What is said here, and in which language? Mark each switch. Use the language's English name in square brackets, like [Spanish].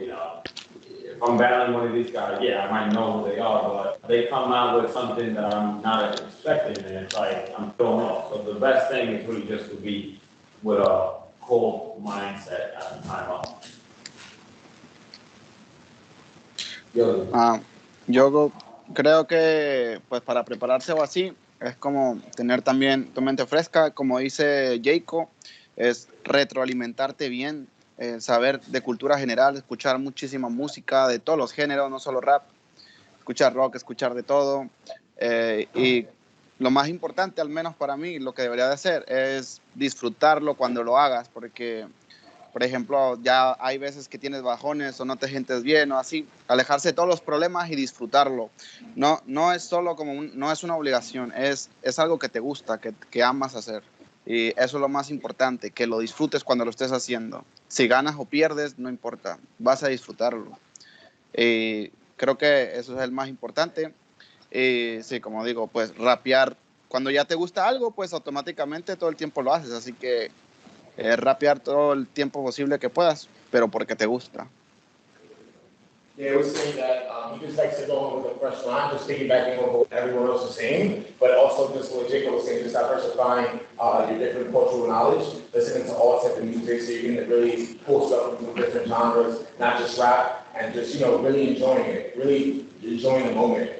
[English] You know, if I'm battling one of these guys, yeah, I might know who they are, but they come out with something that I'm not expecting, and it's like I'm thrown off. So the best thing is really just to be with a cold mindset at the time of. [Spanish] Yo creo que pues para prepararse o así es como tener también tu mente fresca, como dice Jacob, es retroalimentarte bien, saber de cultura general, escuchar muchísima música de todos los géneros, no solo rap, escuchar rock, escuchar de todo, y lo más importante, al menos para mí, lo que debería de hacer es disfrutarlo cuando lo hagas, porque por ejemplo, ya hay veces que tienes bajones o no te sientes bien o así, alejarse de todos los problemas y disfrutarlo. No es solo como no es una obligación, es algo que te gusta, que amas hacer. Y eso es lo más importante, que lo disfrutes cuando lo estés haciendo. Si ganas o pierdes, no importa, vas a disfrutarlo. Creo que eso es el más importante. Sí, como digo, pues rapear, cuando ya te gusta algo, pues automáticamente todo el tiempo lo haces, así que rapear todo el tiempo posible que puedas, pero porque te gusta. [English] Yeah, I was saying that he just likes to go on with a fresh line, just piggybacking on what everyone else is saying, but also just what Jacob was saying, just diversifying your different cultural knowledge, listening to all types of music, so you can really pull stuff from different genres, not just rap, and just, you know, really enjoying it, really enjoying the moment.